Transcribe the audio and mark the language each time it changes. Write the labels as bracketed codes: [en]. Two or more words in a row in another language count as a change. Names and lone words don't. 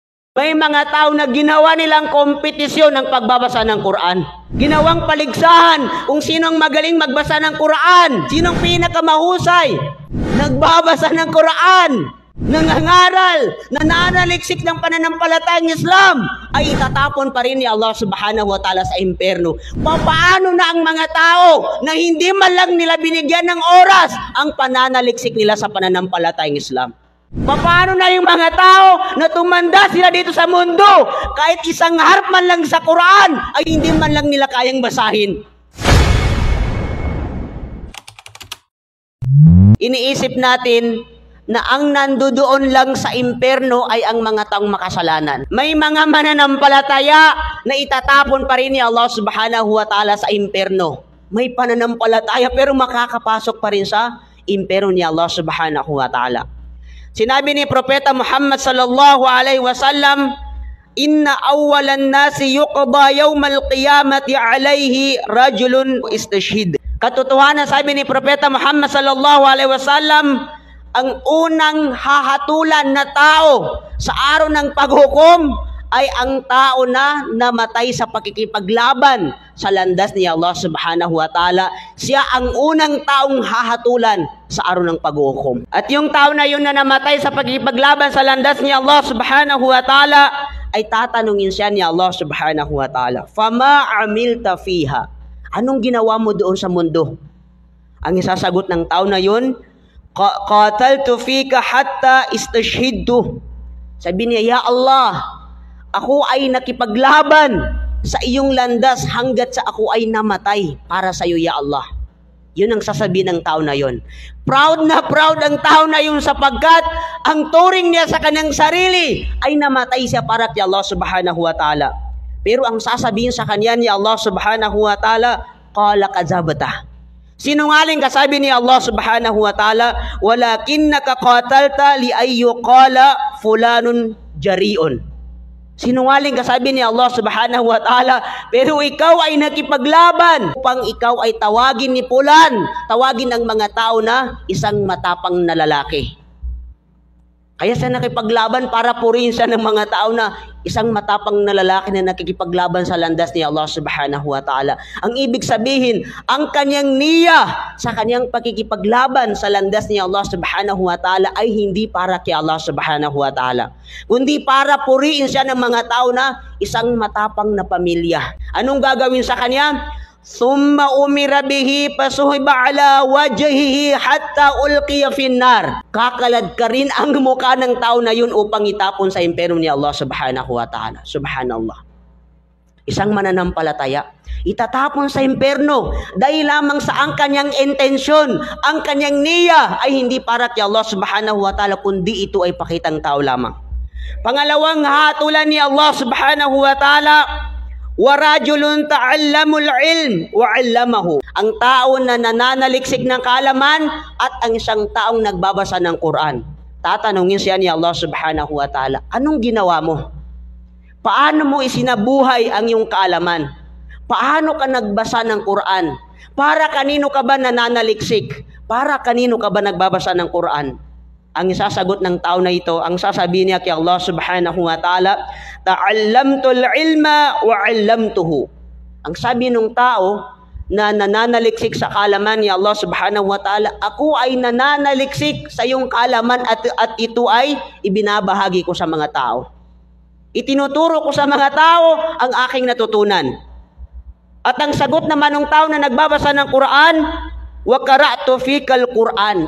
[tl] May mga tao na ginawa nilang kompetisyon ng pagbabasa ng Quran. Ginawang paligsahan kung sinong magaling magbasa ng Quran, sinong pinakamahusay. Nagbabasa ng Quran, nangangaral, nananaliksik ng pananampalatayang Islam, ay itatapon pa rin ni Allah [ar] سبحانه وتعالى [tl] sa impyerno. Paano na ang mga tao na hindi man lang nila binigyan ng oras ang pananaliksik nila sa pananampalatayang Islam? Paano na yung mga tao na tumanda sila dito sa mundo, kahit isang harap man lang sa Quran ay hindi man lang nila kayang basahin? Iniisip natin na ang nandoon lang sa impyerno ay ang mga taong makasalanan. May mga mananampalataya na itatapon pa rin ni Allah [ar] سبحانه وتعالى [tl] sa impyerno. May pananampalataya pero makakapasok pa rin sa impyerno ni Allah [ar] سبحانه وتعالى. [tl] Sinabi ni Propeta Muhammad [ar] صلى الله عليه وسلم، إن أول الناس يقضى يوم القيامة عليه رجل استشهد." [tl] Katotohanan, sabi ni Propeta Muhammad [ar] صلى الله عليه وسلم, [tl] ang unang hahatulan na tao sa araw ng paghukom ay ang tao na namatay sa pakikipaglaban sa landas ni Allah [ar] سبحانه وتعالى. [tl] Siya ang unang taong hahatulan sa araw ng paghukom. At yung tao na yun na namatay sa pakikipaglaban sa landas ni Allah [ar] سبحانه وتعالى, [tl] ay tatanungin siya ni Allah [ar] سبحانه وتعالى، فما عملت فيها?" [tl] Anong ginawa mo doon sa mundo? Ang isasagot ng tao na yun, [ar] "قاتلت فيك حتى استشهدت." [tl] Sabi niya, [ar] "يا الله, [tl] ako ay nakipaglaban sa iyong landas hanggat sa ako ay namatay para sa iyo, [ar] يا الله." [tl] Yun ang sasabihin ng tao na yun. Proud na proud ang tao na yun sapagkat ang turing niya sa kanyang sarili ay namatay siya para kay Allah [ar] سبحانه وتعالى. [tl] Pero ang sasabihin sa kanya ni Allah [ar] سبحانه وتعالى, "قال كذبت." [tl] Sinungaling ka, sabi ni Allah [ar] سبحانه وتعالى، ولكنك قاتلت لأن يقال فلان جريء." [tl] Sinungaling ka, sabi ni Allah [ar] سبحانه وتعالى, [tl] pero ikaw ay nakipaglaban upang ikaw ay tawagin ni Fulan, tawagin ng mga tao na isang matapang na lalaki. Kaya siya nakipaglaban para purihin siya ng mga tao na isang matapang na lalaki na nakikipaglaban sa landas ni Allah [ar] سبحانه وتعالى. [tl] Ang ibig sabihin, ang kanyang niya sa kanyang pakikipaglaban sa landas ni Allah [ar] سبحانه وتعالى [tl] ay hindi para kay Allah [ar] سبحانه وتعالى, [tl] kundi para purihin siya ng mga tao na isang matapang na pamilya. Anong gagawin sa kanya? [ar] ثم أمر به فسحب على وجهه حتى ألقي في النار. [tl] Kakalad ka rin ang mukha ng tao na yun upang itapon sa impyerno ni Allah [ar] سبحانه وتعالى. [tl] Subhanallah. Isang mananampalataya itatapon sa impyerno dahil lamang sa ang kanyang intensyon, ang kanyang niya ay hindi para kay Allah [ar] سبحانه وتعالى, [tl] kundi ito ay pakitang tao lamang. Pangalawang hatulan ni Allah [ar] سبحانه وتعالى، ورجل تعلم العلم وعلمه." [tl] Ang tao na nananaliksik ng kaalaman at ang isang taong nagbabasa ng Quran. Tatanungin siya ni Allah [ar] سبحانه وتعالى, [tl] "Anong ginawa mo? Paano mo isinabuhay ang iyong kaalaman? Paano ka nagbasa ng Quran? Para kanino ka ba nananaliksik? Para kanino ka ba nagbabasa ng Quran?" Ang isasagot ng tao na ito, ang sasabihin niya kay Allah [ar] سبحانه وتعالى, "تعلمت العلم وعلمته." [tl] Ang sabi ng tao na nananaliksik sa kaalaman ni Allah [ar] سبحانه وتعالى, [tl] ako ay nananaliksik sa iyong kaalaman at ito ay ibinabahagi ko sa mga tao. Itinuturo ko sa mga tao ang aking natutunan. At ang sagot naman ng tao na nagbabasa ng Quran, [ar] "وقرأت فيك القرآن."